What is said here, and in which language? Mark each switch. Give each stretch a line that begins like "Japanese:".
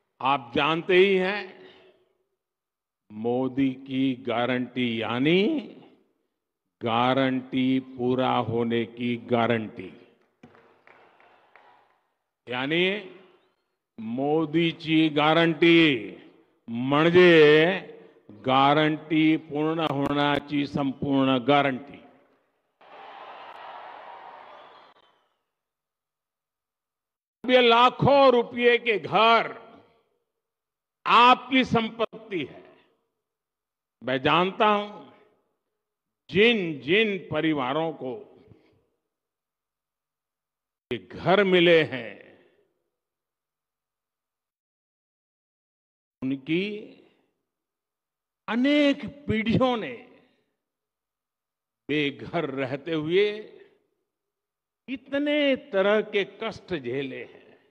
Hindi: आप जानते ही हैं, मोदी की गारंटी यानी गारंटी पूरा होने की गारंटी। यानी
Marathi: मोदीची गॅरंटी म्हणजे गॅरंटी पूर्ण होण्याची संपूर्ण गॅरंटी.
Hindi: ये लाखों रुपए के घर आपकी संपत्ति है. मैं जानता हूं जिन जिन परिवारों को ये घर मिले हैं उनकी अनेक पीढ़ियों ने बेघर रहते हुए इतने तरह के कष्ट झेले हैं.